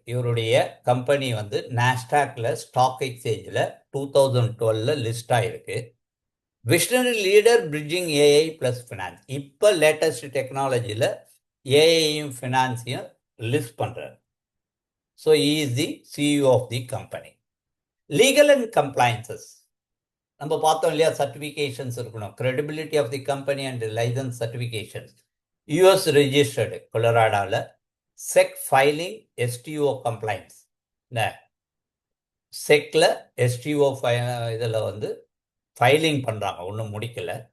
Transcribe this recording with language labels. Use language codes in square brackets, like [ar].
[ta] இவருடைய கம்பெனி வந்து நாஸ்டாக்ல ஸ்டாக் எக்ஸ்சேஞ்சில் 2012 லிஸ்ட் ஆயிருக்கு. [en] Visionary leader bridging AI plus finance. [ta] இப்போ லேட்டஸ்ட் டெக்னாலஜியில் ஏஐயும் ஃபினான்ஸையும் லிஸ்ட் பண்ணுறார். [en] So he is the CEO of the company. [ta] Legal and compliances நம்ம பார்த்தோம் இல்லையா, சர்டிஃபிகேஷன்ஸ் இருக்கணும். Credibility of the company and licence certifications. US registered கொலராடாவில். Check filing, STO compliance. இந்த செக்கில் STO இதில் வந்து ஃபைலிங் பண்ணுறாங்க, ஒன்றும் முடிக்கல.